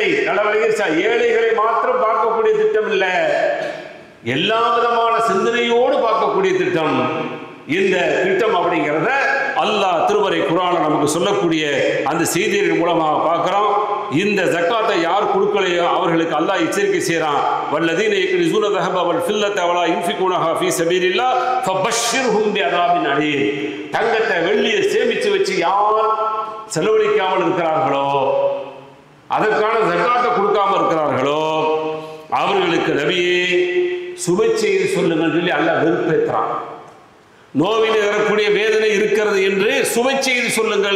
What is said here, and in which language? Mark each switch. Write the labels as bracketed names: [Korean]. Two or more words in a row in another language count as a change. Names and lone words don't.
[Tamil] ஏழைகளை மாத்திரம் பார்க்கக்கூடிய திட்டம் இல்லை, எல்லா விதமான சிந்தனையோடு பார்க்கக்கூடிய திட்டம் இந்த திட்டம். அப்படிங்கிறத அல்லாஹ் திருமறை குர்ஆன்ல நமக்கு சொல்லக்கூடிய அந்த செய்தியின் மூலமாக பார்க்கிறோம். இந்த ஜக்காத்தை யார் கொடுக்கலையோ அவர்களுக்கு அல்லாஹ் எச்சரிக்கை செய்கிறான். [Arabic] والذين يكنزون ذهب والفضة ولا ينفقونها في سبيل الله فبشرهم بعذاب أليم. [Tamil] தங்கத்தை வெள்ளியை சேமித்து வச்சு யார் செலவழிக்காமல் இருக்கிறார்களோ, அதற்கான ஜக்காத்தை கொடுக்காம இருக்கிறார்களோ அவர்களுக்கு நபியே சுப செய்தி சொல்லுங்கள் சொல்லி அல்லாஹ் வெறுப்பேற்றான். நோவில் வரக்கூடிய வேதனை இருக்கிறது என்று சுப செய்தி சொல்லுங்கள்.